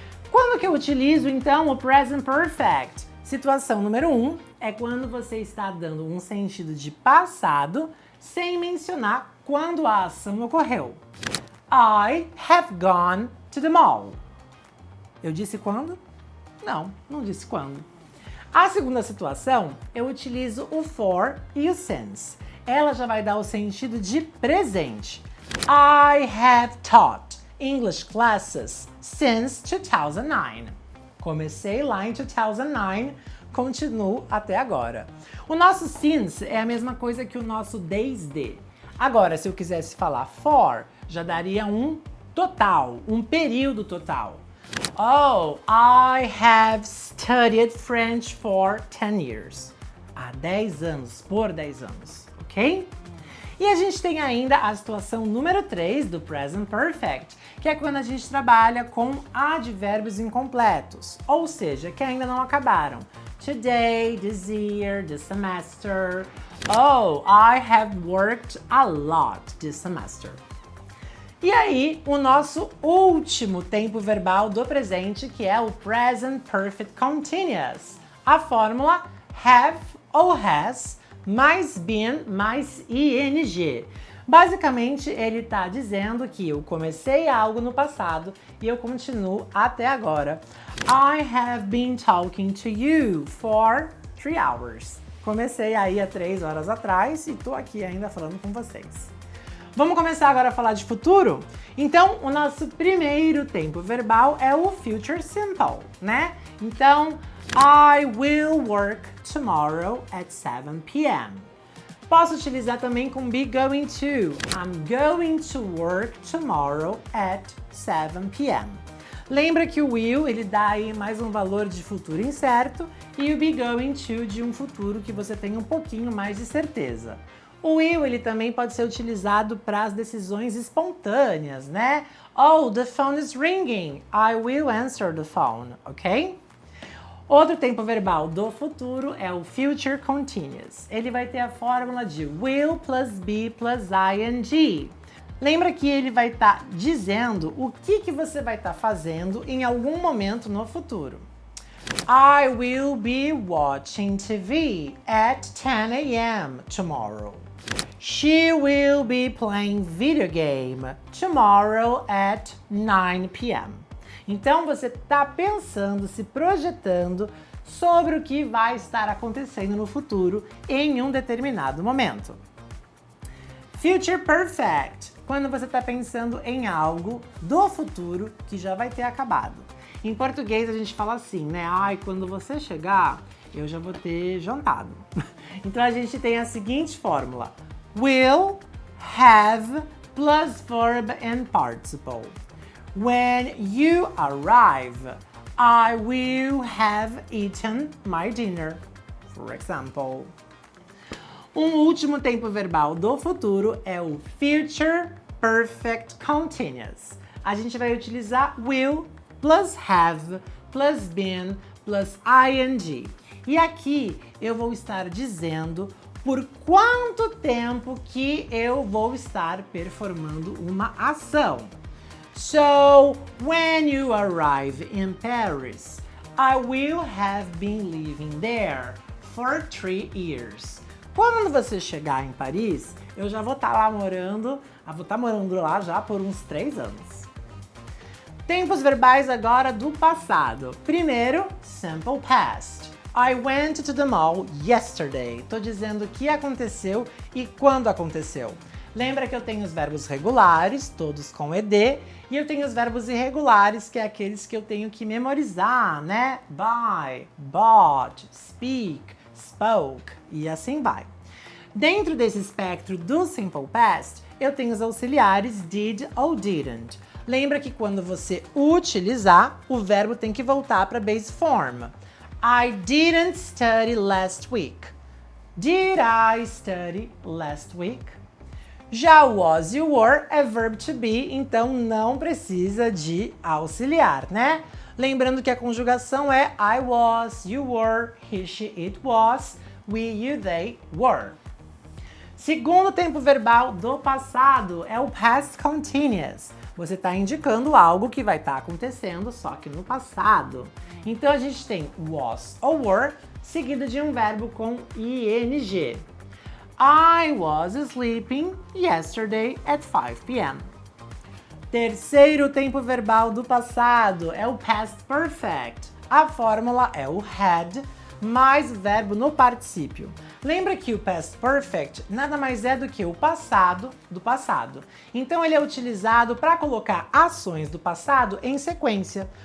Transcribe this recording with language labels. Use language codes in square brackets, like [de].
[pt] Quando que eu utilizo então o present perfect? Situação número 1 é quando você está dando um sentido de passado sem mencionar quando a ação ocorreu. [en] I have gone to the mall. [pt] Eu disse quando? Não, não disse quando. A segunda situação, eu utilizo o for e o since. Ela já vai dar o sentido de presente. [en] I have taught English classes since 2009. [pt] Comecei lá em 2009, continuo até agora. O nosso since é a mesma coisa que o nosso desde. Agora, se eu quisesse falar for, já daria um total, um período total. [en] Oh, I have studied French for 10 years. [pt] Há 10 anos, por 10 anos, ok? E a gente tem ainda a situação número 3 do Present Perfect, que é quando a gente trabalha com advérbios incompletos, ou seja, que ainda não acabaram. [en] Today, this year, this semester. Oh, I have worked a lot this semester. [pt] E aí, o nosso último tempo verbal do presente, que é o Present Perfect Continuous. A fórmula have ou has mais been mais ing. Basicamente, ele está dizendo que eu comecei algo no passado e eu continuo até agora. [en] I have been talking to you for 3 hours. [pt] Comecei aí há 3 horas atrás e tô aqui ainda falando com vocês. Vamos começar agora a falar de futuro? Então, o nosso primeiro tempo verbal é o future simple, né? [en] Então, I will work tomorrow at 7 p.m. [pt] Posso utilizar também com be going to. [en] I'm going to work tomorrow at 7 p.m. [pt] Lembra que o will, ele dá aí mais um valor de futuro incerto e o be going to de um futuro que você tem um pouquinho mais de certeza. O will, ele também pode ser utilizado para as decisões espontâneas, né? [en] Oh, the phone is ringing. I will answer the phone, ok? [pt] Outro tempo verbal do futuro é o future continuous. Ele vai ter a fórmula de will plus be plus ing. Lembra que ele vai estar dizendo o que você vai estar fazendo em algum momento no futuro. [en] I will be watching TV at 10 a.m. tomorrow. She will be playing video game tomorrow at 9 p.m. [pt] Então você está pensando, se projetando sobre o que vai estar acontecendo no futuro em um determinado momento. Future Perfect, quando você está pensando em algo do futuro que já vai ter acabado. Em português a gente fala assim, né? Ai, quando você chegar, eu já vou ter jantado. Então a gente tem a seguinte fórmula. [en] Will, have, plus verb and participle. When you arrive, I will have eaten my dinner, for example. [pt] Um último tempo verbal do futuro é o Future Perfect Continuous. A gente vai utilizar will plus have plus been plus ing. E aqui eu vou estar dizendo por quanto tempo que eu vou estar performando uma ação. [en] So, when you arrive in Paris, I will have been living there for 3 years. [pt] Quando você chegar em Paris, eu já vou estar lá morando, lá já por uns 3 anos. Tempos verbais agora do passado. Primeiro, simple past. [en] I went to the mall yesterday. [pt] Tô dizendo o que aconteceu e quando aconteceu. Lembra que eu tenho os verbos regulares, todos com ed, e eu tenho os verbos irregulares, que é aqueles que eu tenho que memorizar, né? [en] Buy, bought, speak, spoke [pt] e assim vai. Dentro desse espectro do Simple Past, eu tenho os auxiliares did ou didn't. Lembra que quando você utilizar, o verbo tem que voltar para a base form. [en] I didn't study last week. Did I study last week? [pt] Já o was e o were é verb to be, então não precisa de auxiliar, né? Lembrando que a conjugação é [en] I was, you were, he, she, it was, we, you, they were. [pt] Segundo tempo verbal do passado é o past continuous. Você está indicando algo que vai estar acontecendo, só que no passado. Então a gente tem was ou were, seguido de um verbo com ing. [en] I was sleeping yesterday at 5 p.m. [pt] Terceiro tempo verbal do passado é o past perfect. A fórmula é o had mais verbo no particípio. Lembra que o past perfect nada mais é do que o passado do passado. Então ele é utilizado para colocar ações do passado em sequência.